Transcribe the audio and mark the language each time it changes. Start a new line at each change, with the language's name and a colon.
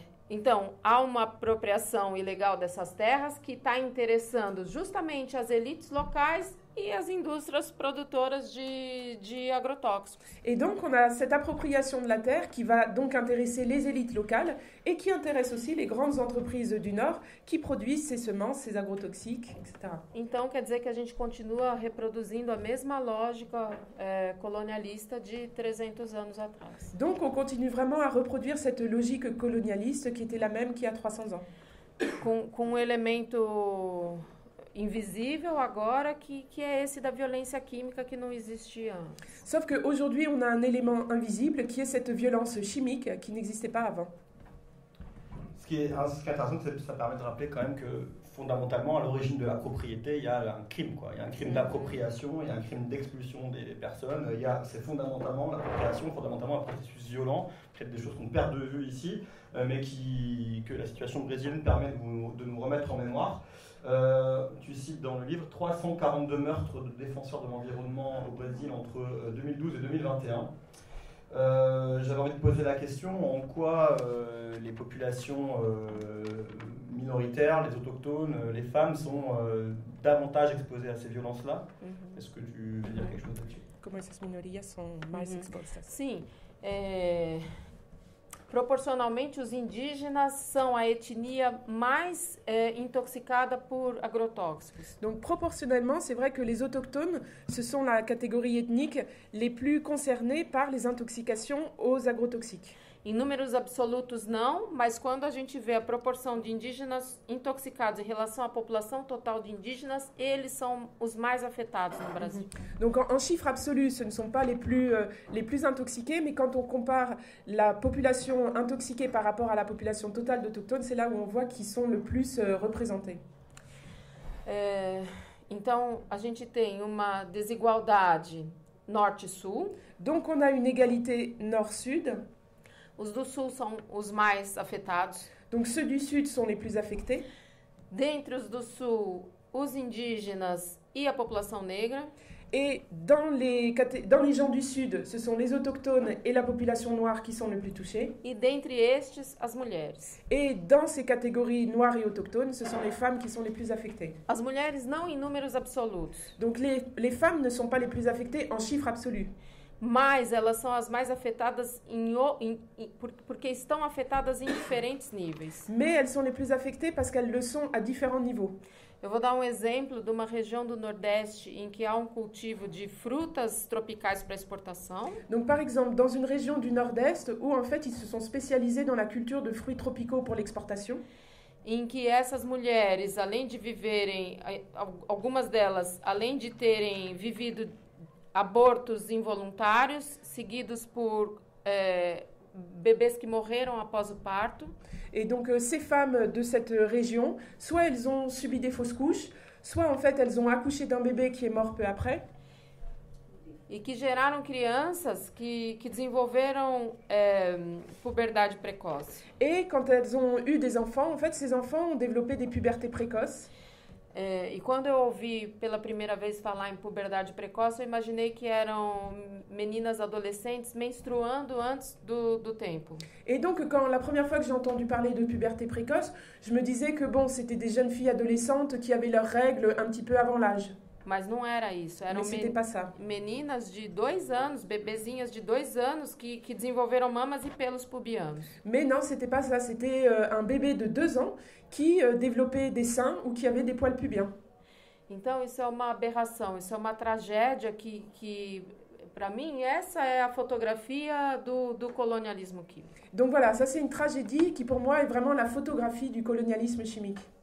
Portuguese: Então, há uma apropriação ilegal dessas terras que está interessando justamente as elites locais e as indústrias produtoras de agrotóxicos.
French: Et donc, on a cette appropriation de la terre qui va donc intéresser les élites locales et qui intéresse aussi les grandes entreprises du Nord qui produisent ces semences, ces agrotoxiques, etc.
Portuguese: Então, quer dizer que a gente continua reproduzindo a mesma lógica colonialista de 300 anos atrás.
French: Donc, on continue vraiment à reproduire cette logique colonialiste qui était la même qu'il y a 300 ans.
Portuguese: Com um elemento invisível agora, que é esse da violência química que não existia antes.
French: Sauf qu'aujourd'hui, on a un élément invisible qui est cette violence chimique qui n'existait pas avant. Ce qui est intéressant, c'est que ça permet de rappeler quand même que fondamentalement, à l'origine de la propriété, il y a un crime, quoi. Il y a un crime d'appropriation, il y a un crime d'expulsion des personnes. C'est fondamentalement l'appropriation, fondamentalement un processus violent, peut-être des choses qu'on perd de vue ici, mais que la situation brésilienne permet de nous remettre en mémoire. Tu cites dans le livre 342 meurtres de défenseurs de l'environnement au Brésil entre 2012 et 2021. J'avais envie de poser la question en quoi les populations minoritaires, les autochtones, les femmes sont davantage exposées à ces violences-là. Est-ce que tu veux dire quelque chose là-dessus?
Portuguese: Comment essas minorias são mais expostas? Sim. Proporcionalmente, os indígenas são a etnia mais intoxicada por agrotóxicos.
French: Donc proportionnellement, c'est vrai que les autochtones, ce sont la catégorie ethnique les plus concernée par les intoxications aux agrotoxiques.
Portuguese: Em números absolutos não, mas quando a gente vê a proporção de indígenas intoxicados em relação à população total de indígenas, eles são os mais afetados no Brasil.
French: Donc en chiffres absolus, ce ne sont pas les plus intoxiqués, mais quand on compare la population intoxiquée par rapport à la population totale d'autochtones, c'est là où on voit qu'ils sont le plus représentés.
Portuguese: Então, a gente tem uma desigualdade norte-sul.
French: Donc on a une égalité nord-sud.
Portuguese: Os do sul são os mais afetados.
French: Donc ceux du sud sont les plus affectés.
Portuguese: Dentre os do sul, os indígenas e a população negra.
French: Et dans les gens du sud, ce sont les autochtones et la population noire qui sont les plus touchés.
Portuguese: E dentre estes, as mulheres.
French: Et dans ces catégories noires et autochtones, ce sont les femmes qui sont les plus affectées.
Portuguese: As mulheres não em números absolutos.
French: Donc les femmes ne sont pas les plus affectées en chiffres absolus.
Portuguese: Mas elas são as mais afetadas porque estão afetadas em diferentes níveis.
French: Mais elles sont les plus affectées parce qu'elles le sont à différents niveaux.
Portuguese: Eu vou dar um exemplo de uma região do Nordeste em que há um cultivo de frutas tropicais para exportação.
French: Donc par exemple, dans une région du Nord-Est où en fait ils se sont spécialisés dans la culture de fruits tropicaux pour l'exportation.
Portuguese: Em que essas mulheres, além de viverem, algumas delas, além de terem vivido abortos involuntários, seguidos por bebês que morreram após o parto.
French: Et donc ces femmes de cette région, soit elles ont subi des fausses couches, soit en fait elles ont accouché d'un bébé qui est mort peu après.
Portuguese: E que geraram crianças que desenvolveram puberdade precoce.
French: Et quand elles ont eu des enfants, en fait ces enfants ont développé des pubertés précoces.
Portuguese: E quando eu ouvi pela primeira vez falar em puberdade precoce, eu imaginei que eram meninas adolescentes menstruando antes do tempo.
French: Et donc, quand la première fois que j'ai entendu parler de puberté précoce, je me disais que bon, c'était des jeunes filles adolescentes qui avaient leurs règles un petit peu avant l'âge.
Portuguese: Mas não era isso. Eram
French: Mais c'était pas ça.
Portuguese: meninas de 2 anos, bebezinhas de 2 anos que desenvolveram mamas e pelos pubianos.
French: Mais non, c'était pas ça. C'était un bébé de 2 ans qui développait des seins ou qui avait des poils pubiens.
Portuguese: Então, isso é uma aberração, isso é uma tragédia que para mim, essa é a fotografia do colonialismo químico.
French: Donc voilà, ça c'est une tragédie qui pour moi est vraiment la photographie du colonialisme chimique.